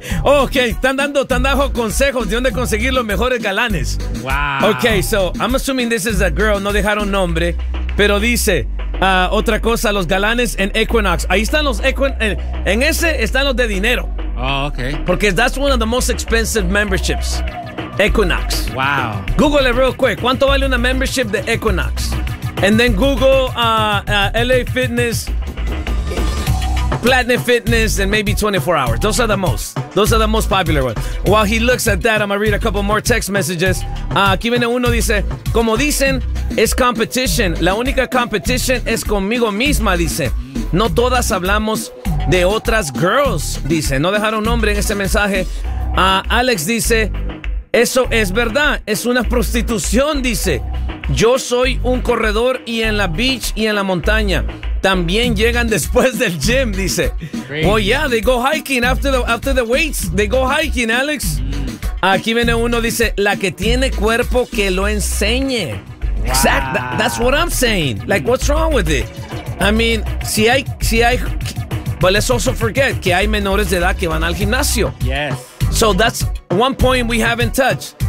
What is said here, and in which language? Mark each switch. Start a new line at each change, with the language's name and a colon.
Spanish: Ok, están dando consejos de dónde conseguir los mejores galanes.
English: Wow. Ok, so I'm assuming this is a girl,
Spanish: no dejaron nombre, pero dice otra cosa, los galanes en Equinox. Ahí están los Equinox, en ese están los de dinero.
English: Oh, ok. Porque that's one of the most expensive memberships. Equinox. Wow. Google it real quick.
Spanish: ¿Cuánto vale una membership de Equinox?
English: And then Google LA Fitness, Platinum Fitness, and maybe 24 hours. Those are the most. Those are the most popular ones. While he looks at that, I'm going to read a couple more text messages.
Spanish: Aquí viene uno, dice, como dicen, es competition. La única competition es conmigo misma, dice. No todas hablamos de otras girls, dice. No dejaron nombre en ese mensaje. Alex dice, eso es verdad. Es una prostitución, dice. Yo soy un corredor y en la beach y en la montaña. También llegan después del gym, dice.
English: Well, yeah, they go hiking after the weights. They go hiking, Alex.
Spanish: Aquí viene uno, dice, la que tiene cuerpo que lo enseñe.
English: Wow. Exact, that's what I'm saying. Like, what's wrong with it? I mean,
Spanish: si hay,
English: but let's also forget
Spanish: que hay menores de edad que van al gimnasio.
English: Yes. So that's one point we haven't touched.